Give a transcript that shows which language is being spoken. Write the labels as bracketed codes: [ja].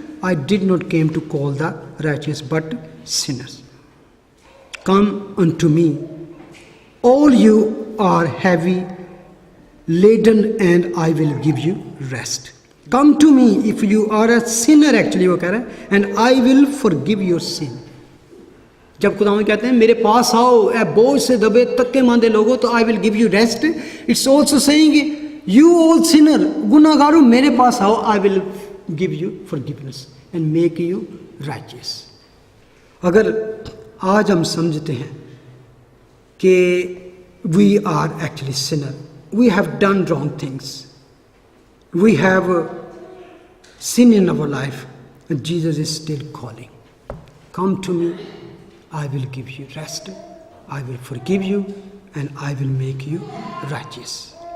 [en] I did not came to call the righteous, but sinners. Come unto me, all you are heavy laden, and I will give you rest. Come to me if you are a sinner, actually [hi] वो कह रहा है, [en] and I will forgive your sin. [hi] जब खुदावंद कहते हैं मेरे पास आओ ए बोझ से दबे तक्के मांदे लोगों, तो [en] I will give you rest. It's also saying you all sinner, [hi] गुनाहगारों मेरे पास आओ, [en] I will give you forgiveness and make you righteous. [hi] अगर आज हम समझते हैं कि [en] we are actually sinner, we have done wrong things, we have sin in our life, and Jesus is still calling, come to me, I will give you rest, I will forgive you, and I will make you righteous.